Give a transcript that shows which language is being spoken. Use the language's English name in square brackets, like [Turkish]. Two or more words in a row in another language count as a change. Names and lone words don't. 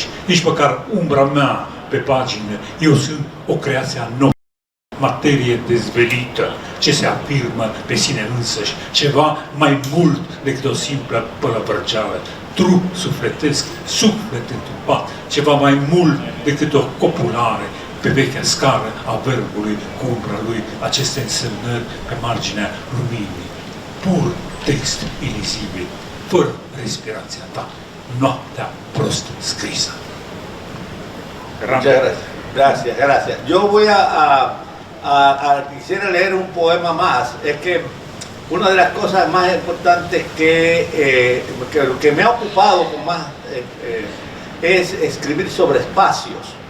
[Romanian] Nici măcar umbra mea pe pagină. Eu sunt o creație a nouă, materie dezvelită, ce se afirmă pe sine însăși, ceva mai mult decât o simplă pălăvrăceală, trup sufletesc, suflet întrupat, ceva mai mult decât o copulare pe vechea scară a verbului cu umbra lui, aceste însemnări pe marginea luminii. Pur text ilizibil, fără respirația ta, noaptea prost scrisă. [Spanish] Muchas gracias. Gracias, gracias. Yo voy quisiera leer un poema más. Es que una de las cosas más importantes que me ha ocupado con más es escribir sobre espacios.